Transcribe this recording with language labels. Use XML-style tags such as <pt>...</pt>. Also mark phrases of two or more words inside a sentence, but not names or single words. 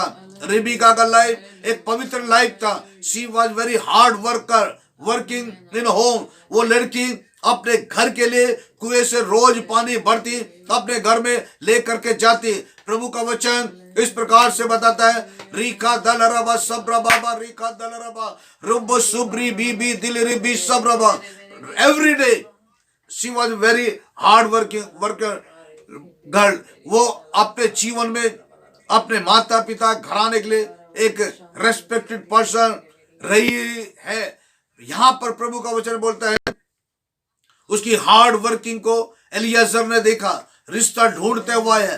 <hi>रिबिका का लाइफ एक पवित्र लाइफ था।</hi> <en>she was very hard worker, working in home.</en> <hi>वो लड़की अपने घर के लिए कुएं से रोज पानी भरती, अपने घर में लेकर के जाती। प्रभु का वचन इस प्रकार से बताता है, रीका दलरबा सब्रा बाबा, रीका दलरबा रुब सुब्री बीबी दिल रिबी सब्रबा।</hi> <en>Every day she was very hard working worker girl.</en> <hi>वो अपने जीवन में अपने माता पिता घराने के लिए एक</hi> <en>respected person</en> <hi>रही है। यहां पर प्रभु का वचन बोलता है, उसकी</hi> <en>hard working</en> <hi>को एलियाजर ने देखा, रिश्ता ढूंढते हुआ है।</hi>